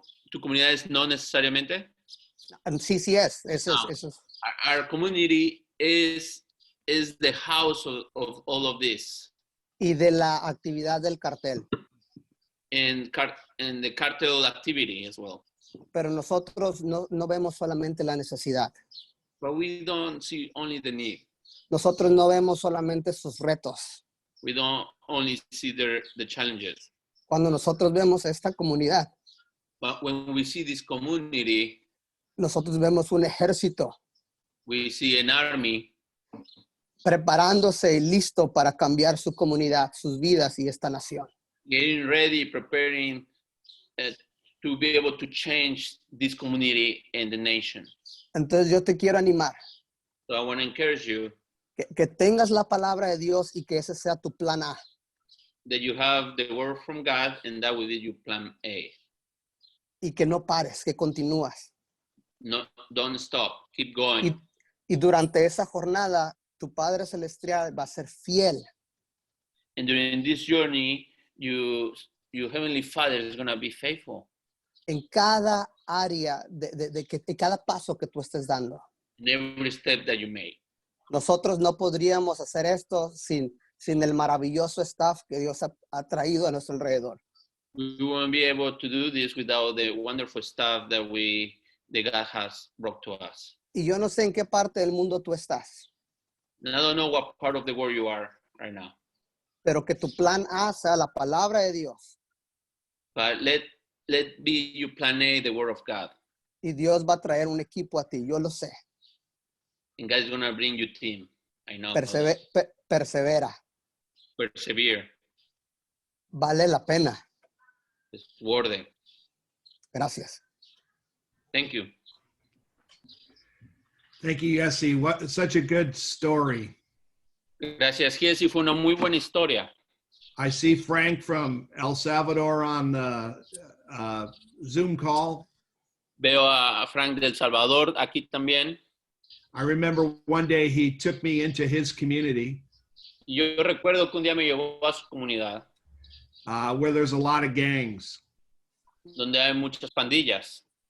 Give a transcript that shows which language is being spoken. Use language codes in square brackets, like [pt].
[es] ¿Tu comunidad es no necesariamente? Sí es. Eso es. [en] Our community is the house of all of this. [es] Y de la actividad del cartel. [en] And the cartel activity as well. [es] Pero nosotros no vemos solamente la necesidad. [en] But we don't see only the need. [es] Nosotros no vemos solamente sus retos. [en] We don't only see the challenges. [es] Cuando nosotros vemos esta comunidad, [en] But when we see this community, [es] nosotros vemos un ejército [en] we see an army [es] preparándose y listo para cambiar su comunidad, sus vidas y esta nación. [en] getting ready, preparing to be able to change this community and the nation. [es] Entonces yo te quiero animar [en] So I want to encourage you [es] que tengas la palabra de Dios y que ese sea tu plan A. [en] that you have the word from God and that will be your plan A. [es] Y que no pares, que continúas. [en] No, don't stop. Keep going. [es] Y durante esa jornada, tu Padre Celestial va a ser fiel. [en] And during this journey, your Heavenly Father is going to be faithful [es] En cada área, de cada paso que tú estés dando. [en] in every step that you make. [es] Nosotros no podríamos hacer esto sin el maravilloso staff que Dios ha traído a nuestro alrededor. [en] We won't be able to do this without the wonderful stuff that God has brought to us. [es] Y yo no sé en qué parte del mundo tú estás, [en] And I don't know what part of the world you are right now, [es] pero que tu plan A sea la palabra de Dios. [en] but let be your plan A, the word of God. [es] Y Dios va a traer un equipo a ti, yo lo sé. [en] And God is going to bring you team. I know. [es] Persevera, [en] Persevere. [es] vale la pena. [en] It's worth it. [es] Gracias. [en] Thank you. Thank you, Jesse. What such a good story. [es] Gracias, Jesse. Fue una muy buena historia. [en] I see Frank from El Salvador on the Zoom call. [es] Veo a Frank del Salvador aquí también. [en] I remember one day he took me into his community [es] Yo recuerdo que un día me llevó a su comunidad, [en] where there's a lot of gangs, [es] donde hay muchas pandillas.